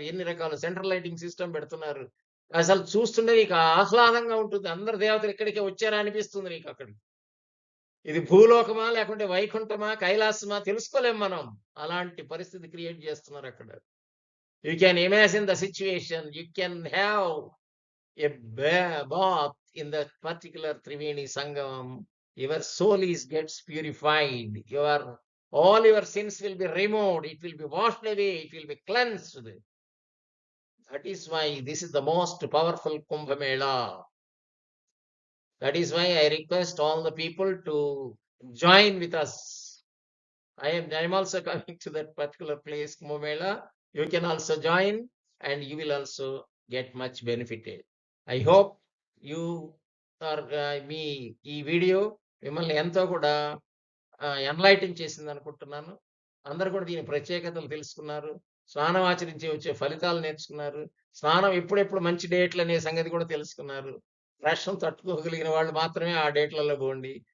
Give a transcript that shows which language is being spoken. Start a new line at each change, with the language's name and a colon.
Telugu: ఎన్ని రకాల central lighting system పెడుతున్నారు. అసలు చూస్తుంటే నీకు ఆహ్లాదంగా ఉంటుంది. అందరు దేవతలు ఇక్కడికే వచ్చారా అనిపిస్తుంది నీకక్కడికి. ఇది భూలోకమా? లేకుంటే వైకుంఠమా? కైలాసమా? తెలుసుకోలేం మనం. అలాంటి పరిస్థితి create చేస్తున్నారక్కడ.
English: You can imagine the situation. You can have a bath in that particular Triveni Sangam. Your soul gets purified. All your sins will be removed. It will be washed away. It will be cleansed. That is why this is the most powerful Kumbh Mela. That is why I request all the people to join with us. I am also coming to that particular place, Kumbh Mela. You can also join and you will also get much benefited. I hope you
Telugu: are మీ ఈ video మిమ్మల్ని ఎంతో కూడా enlighten చేసిందనుకుంటున్నాను. అందరూ కూడా దీని ప్రత్యేకతలు తెలుసుకున్నారు. స్నానం ఆచరించి వచ్చే ఫలితాలు నేర్చుకున్నారు. స్నానం ఎప్పుడెప్పుడు మంచి డేట్లనే సంగతి కూడా తెలుసుకున్నారు. రషం తట్టుకోగలిగిన వాళ్ళు మాత్రమే ఆ డేట్‌లలో పోండి.